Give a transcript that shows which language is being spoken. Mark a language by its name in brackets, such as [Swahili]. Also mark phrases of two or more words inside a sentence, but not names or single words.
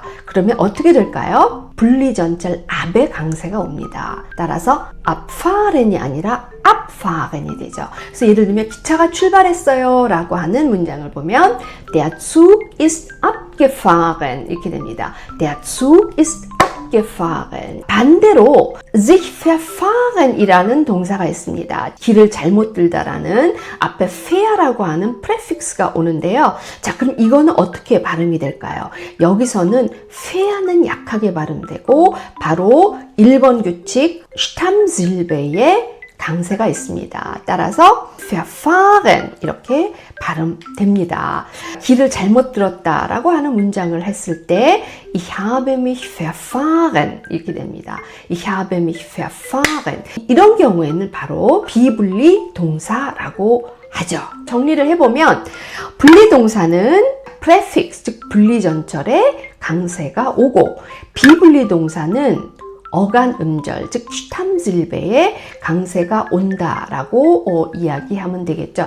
[Korean] 그러면 어떻게 될까요? 분리전철 ab의 강세가 옵니다. 따라서 abfahren이 아니라 abfahren이 되죠. 그래서 예를 들면 기차가 출발했어요 라고 하는 문장을 보면 [German] Der Zug ist abgefahren [Korean] 이렇게 됩니다. [German] Der Zug ist abgefahren. 반대로 sich verfahren [Korean] 이라는 동사가 있습니다. 길을 잘못 들다라는 앞에 fair라고 하는 prefix가 오는데요. 자, 그럼 이거는 어떻게 발음이 될까요? 여기서는 fair는 약하게 발음되고 바로 1번 규칙 Stammsilbe의 강세가 있습니다. 따라서 verfahren 이렇게 발음됩니다. 길을 잘못 들었다라고 하는 문장을 했을 때 [German] Ich habe mich verfahren [Korean] 이렇게 됩니다. [German] Ich habe mich verfahren. [Korean] 이런 경우에는 바로 비분리 동사라고 하죠. 정리를 해보면 분리동사는 prefix 즉 분리전철에 강세가 오고 비분리동사는 어간 음절, 즉 Stammsilbe에 강세가 온다라고 이야기하면 되겠죠.